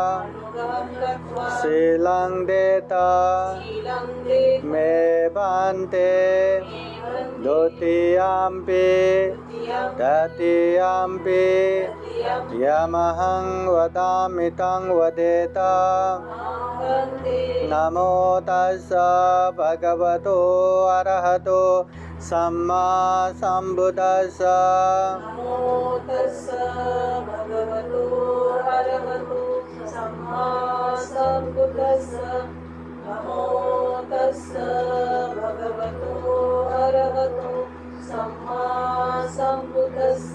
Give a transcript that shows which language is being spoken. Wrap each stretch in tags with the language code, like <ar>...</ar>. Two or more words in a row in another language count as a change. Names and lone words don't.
<pi>शीलं देता मे बन्ते द्वितीयम्पि तृतीयम्पि यमहं वदामि तं वदेत। नमो तस्स भगवतो अरहतो सम्मा सम्बुद्दस्स। नमो तस्स भगवतो अरहतो सम्मा सम्बुद्दस्स। नमो तस्स भगवतो अरहतो सम्मा सम्बुद्दस्स।</pi>